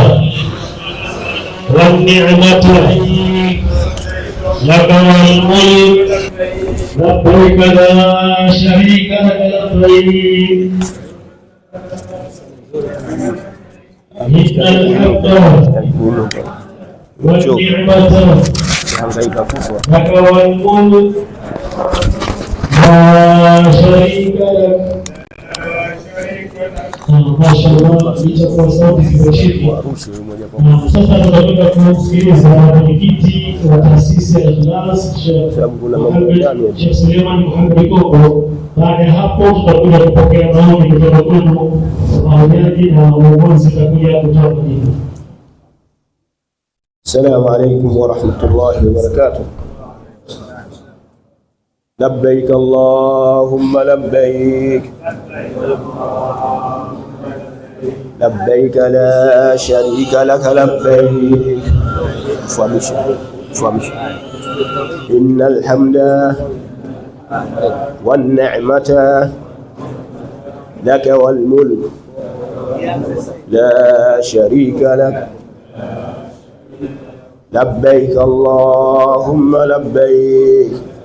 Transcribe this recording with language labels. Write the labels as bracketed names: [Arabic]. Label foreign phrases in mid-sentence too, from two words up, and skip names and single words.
[Arabic] والنعمة لك والملك لبيك لا شريك لك لبيك إن الحمد والنعمة لك والملك لا شريك لك. [Swahili] Mashallah, itakuwa sauti zimeshikwa. Sasa tunataka kumsikiliza mwenyekiti wa taasisi ya Ikhlas Sheikh Suleiman Muhammad Kongo. Baada ya hapo tutakuja kupokea maoni kutoka kwenu mahujaji na uongozi utakuja kutoa majibu. [Arabic] السلام عليكم ورحمة الله وبركاته. لبيك اللهم لبيك لبيك لا شريك لك لبيك, fahamisha إن الحمد والنعمة لك والملك لا شريك لك لبيك اللهم لبيك,